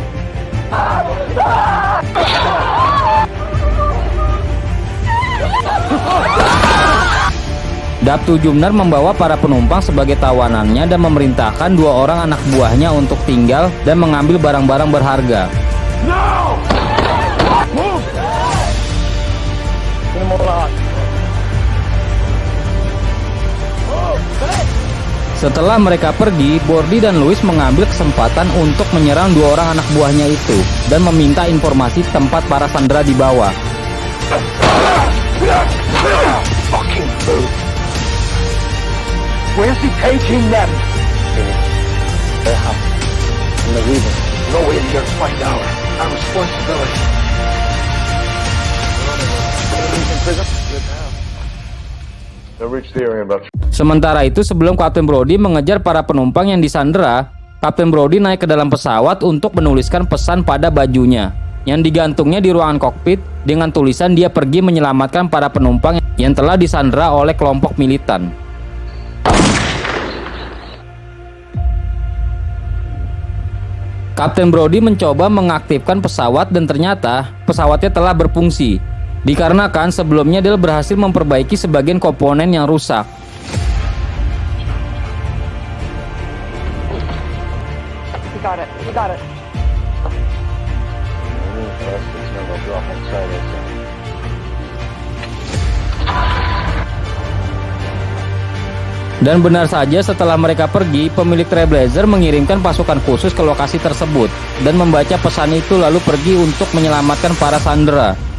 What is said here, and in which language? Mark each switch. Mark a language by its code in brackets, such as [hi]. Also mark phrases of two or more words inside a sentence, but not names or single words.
[id] Dato Jumar membawa para penumpang sebagai tawanannya dan memerintahkan dua orang anak buahnya untuk tinggal dan mengambil barang-barang berharga. [en] No! Move! [tl] Sino mo lahat? [id] Setelah mereka pergi, Brody dan Louis mengambil kesempatan untuk menyerang dua orang anak buahnya itu dan meminta informasi tempat para sandera dibawa. [en] Fucking move! Where's he taking them? Their house. And they're leaving. No way you guys find out. Our responsibility. They'll reach the area about. [id] Sementara itu, sebelum Kapten Brody mengejar para penumpang yang disandera, Kapten Brody naik ke dalam pesawat untuk menuliskan pesan pada bajunya yang digantungnya di ruangan kokpit dengan tulisan dia pergi menyelamatkan para penumpang yang telah disandera oleh kelompok militan. Kapten Brody mencoba mengaktifkan pesawat dan ternyata pesawatnya telah berfungsi. Dikarenakan sebelumnya dia berhasil memperbaiki sebagian komponen yang rusak. [en] We got it. [id] Dan benar saja, setelah mereka pergi, pemilik Trailblazer mengirimkan pasukan khusus ke lokasi tersebut dan membaca pesan itu lalu pergi untuk menyelamatkan para sandera.